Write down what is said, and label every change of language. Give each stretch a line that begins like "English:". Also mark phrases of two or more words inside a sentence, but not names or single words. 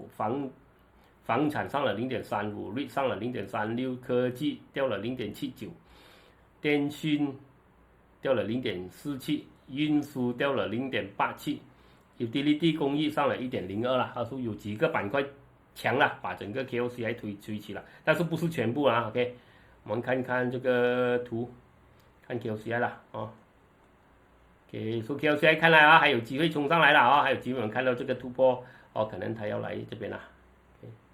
Chinese: 房產上了0.35，瑞上了0.36，科技掉了0.79，電訊掉了0.47，運輸掉了0.87， utility 工藝上了1.02了，說有幾個板塊強了，把整個 KOCI 推起了，但是不是全部OK。我們看看這個圖，看 KOCI 了 OK，說 KOCI 看來還有機會衝上來了還有機會我們看到這個突破可能他要來這邊了OK，